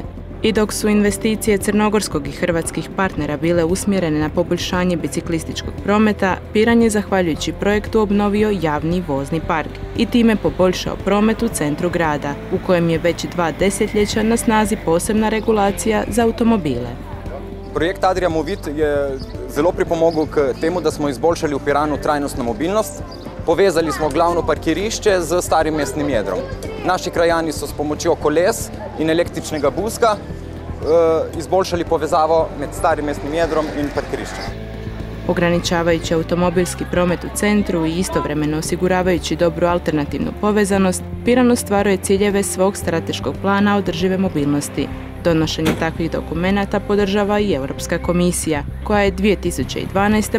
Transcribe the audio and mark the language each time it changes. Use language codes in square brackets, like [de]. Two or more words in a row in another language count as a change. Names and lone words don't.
[hr] I dok su investicije crnogorskog i hrvatskih partnera bile usmjerene na poboljšanje biciklističkog prometa, Piran je zahvaljujući projektu obnovio javni vozni park i time poboljšao promet u centru grada, u kojem je već 2 desetljeća na snazi posebna regulacija za automobile. [sl] Projekt Adria Movit je zelo pripomogel k temu, da smo izboljšali v Piranu trajnostno mobilnost. Povezali smo glavno parkirišče z starim mestnim jedrom. Naši krajani so s pomočjo koles in električnega buska izboljšali povezavo med starim mestnim jedrom in parkiriščem. [hr] Ograničavajući automobilski promet u centru i istovremeno osiguravajući dobru alternativnu povezanost, Piran ostvaruje ciljeve svog strateškog plana održive mobilnosti. Donošenje takvih dokumenata podržava i Europska komisija, koja je 2012.